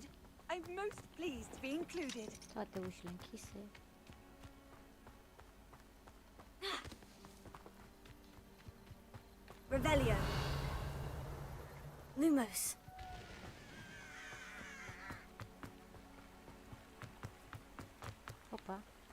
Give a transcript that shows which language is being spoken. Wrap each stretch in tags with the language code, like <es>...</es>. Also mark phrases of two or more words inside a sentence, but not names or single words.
<en>I'm most pleased to be included.</en> <ro>Toate ușile închise. Revelio. Lumos. Opa.</ro>